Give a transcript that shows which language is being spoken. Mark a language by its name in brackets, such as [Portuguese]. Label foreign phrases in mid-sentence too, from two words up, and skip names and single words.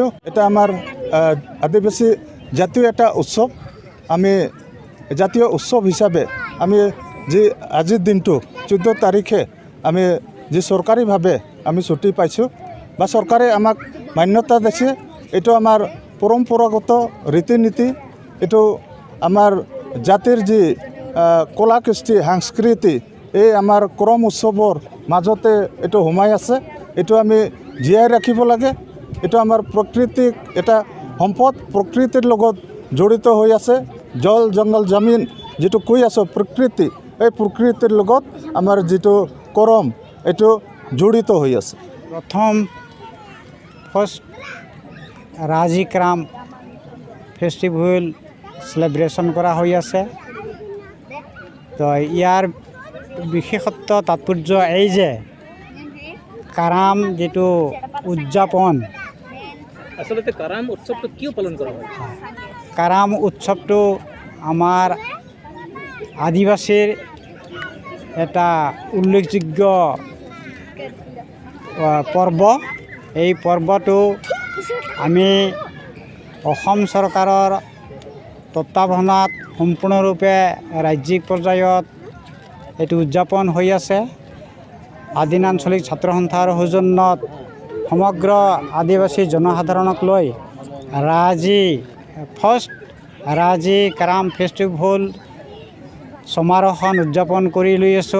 [Assamese] এটা আমাৰ আদিবাসী জাতীয় এটা উৎসৱ আমি জাতীয় উৎসৱ হিসাবে আমি যে আজিৰ দিনটো 14 তাৰিখে আমি যে সরকারিভাবে আমি ছুটি পাইছোঁ বা সরকারে আমাক মান্যতা দিছে এইটো আমাৰ পৰম্পৰাগত ৰীতি নীতি এইটো আমাৰ জাতিৰ যে কলা কৃষ্টি সংস্কৃতি এই আমাৰ করম উৎসৱৰ মাজতে এইটো সোমাই আছে এইটো আমি জীয়াই ৰাখিব লাগে। এইটো আমাৰ প্ৰকৃতিক এটা সম্পদ প্ৰকৃতিৰ লগত জড়িত হৈ আছে জল জঙ্গল জমিন যেটো কৈ আছো প্রকৃতি এই প্রকৃতির লগত আমার যেটো করম এটো জড়িত হৈ আছে। প্রথম ফার্স্ট রাজিক্রাম [English] festival celebration [Assamese] করা হৈ আছে। তো ইয়ার বিশেষত্ব তাৎপর্য এই যে কারাম যেটো উদযাপন আসলে কারাম উৎসবটা কিয় পালন করা হয়? কারাম উৎসবটো আমার আদিবাসীর এটা উল্লেখযোগ্য পর্ব। এই পৰ্বটো আমি অসম চৰকাৰৰ তত্বাৱধানত সম্পূৰ্ণৰূপে ৰাজ্যিক পৰ্যায়ত এইটো উদযাপন হৈ আছে। আদিন আঞ্চলিক ছাত্ৰ সন্থাৰ সৌজন্যত সমগ্ৰ আদিবাসী জনসাধাৰণক লৈ ৰাজি কাৰাম ফেষ্টিভেল সমাৰোহখন উদযাপন কৰি লৈ আছোঁ।